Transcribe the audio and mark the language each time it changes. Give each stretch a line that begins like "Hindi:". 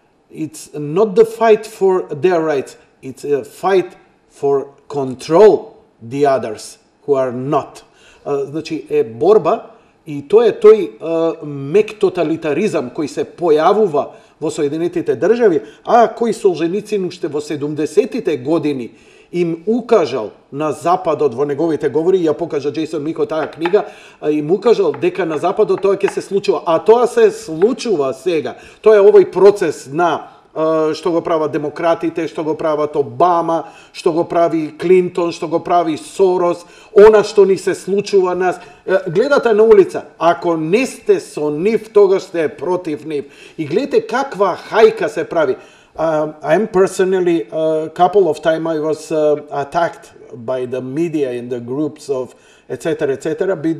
English: It's not the fight for their rights, it's a fight for control the others who are not.
Macedonian: Значи е борба и тоа е тој мек тоталитаризам кој се појавува во Соединетите држави, а кој Солженицин уште во 70-тите години им укажал на Западот во неговите говори, ја покажа Џејсон Мико таа книга, им укажал дека на Западот тоа ќе се случува, а тоа се случува сега. Тоа е овој процес на што го прават демократите, што го прават Обама, што го прави Клинтон, што го прави Сорос, она што ни се случува нас. Гледате на улица, ако не сте со нив, тогаш сте против нив. И гледате каква хајка се прави.
English: I'm personally, a couple of times I was attacked by the media in the groups of etc.